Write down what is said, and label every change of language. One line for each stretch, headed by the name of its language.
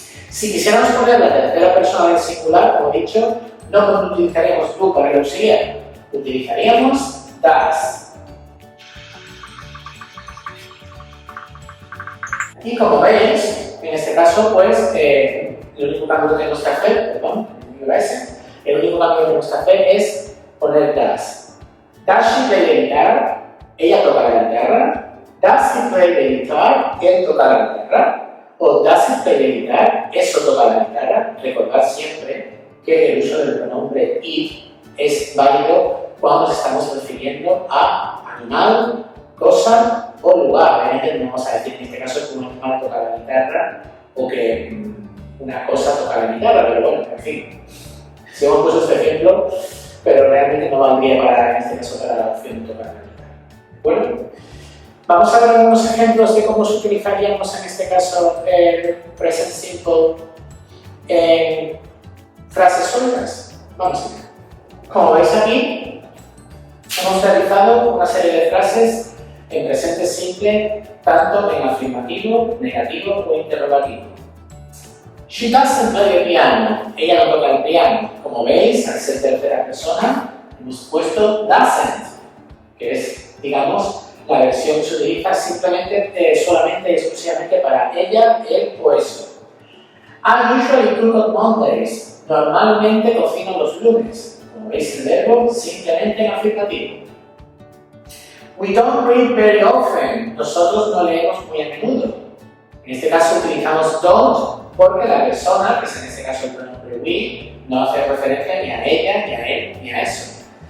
Spanish: Si quisiéramos poner la tercera persona del singular, como he dicho, no utilizaríamos tú para el auxiliar, utilizaríamos das. Y como veis, en este caso, pues, el único cambio que tenemos que hacer, el único cambio que tenemos que hacer es poner das.
English: Does she play the guitar?
Spanish: Ella toca la guitarra.
English: Does he play the guitar?
Spanish: Él toca la guitarra.
English: O does he play the guitar?
Spanish: Eso toca la guitarra. Recordad siempre que el uso del pronombre it es válido cuando nos estamos refiriendo a animal, cosa o lugar. Obviamente no vamos a decir en este caso que un animal toca la guitarra o que una cosa toca la guitarra, pero bueno, en fin. Si hemos puesto este ejemplo, pero realmente no valdría para, en este caso, para la opción de tocar la guitarra. ¿De acuerdo? Vamos a ver algunos ejemplos de cómo utilizaríamos en este caso el present simple en frases sueltas. Vamos a ver. Como veis aquí, hemos realizado una serie de frases en presente simple, tanto en afirmativo, negativo o interrogativo.
English: She doesn't play the piano.
Spanish: Ella no toca el piano. Como veis, al ser tercera persona, hemos puesto doesn't, que es, digamos, la versión que se utiliza simplemente, solamente y exclusivamente para ella, él o eso.
English: I usually cook on Mondays.
Spanish: Normalmente cocino los lunes. Como veis, el verbo simplemente en afirmativo.
English: We don't read very often.
Spanish: Nosotros no leemos muy a menudo. En este caso utilizamos don't porque la persona, que es en este caso el pronombre we, no hace referencia ni a ella, ni a él, ni a eso.